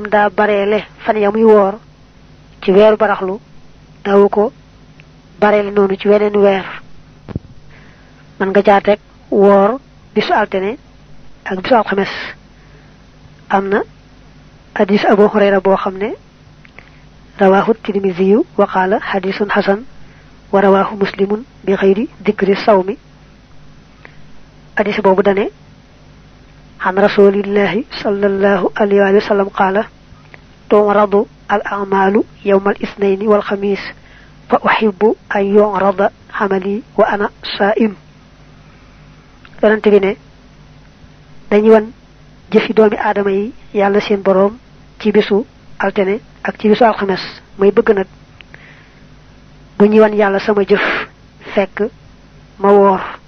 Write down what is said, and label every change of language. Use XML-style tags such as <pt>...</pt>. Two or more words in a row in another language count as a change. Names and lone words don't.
<wo>daa bareele fan ya muy woor ci weeru baraxlu daw ko bareele noonu ci weneen weer man nga caa teg woor bisu altine ak bisu alxames amna hadith Abu Hurayra boo xam ne</wo> <ar>رواه الترمذي وقال حديث حسن ورواه مسلم بغير ذكر الصوم</ar> <wo>hadith boobu dane</wo> <ar>عن رسول الله صلى الله عليه وسلم قال تعرض الأعمال يوم الاثنين والخميس فأحب أن يعرض عملي وأنا صائم</ar> <wo>yonent bi ne dañu wan jëfi doomi aadama yi yàlla seen boroom ci bisu altene ak ci bisu alxames may bëgg nag bu ñu wan yàlla sama jëf fekk ma woor</wo>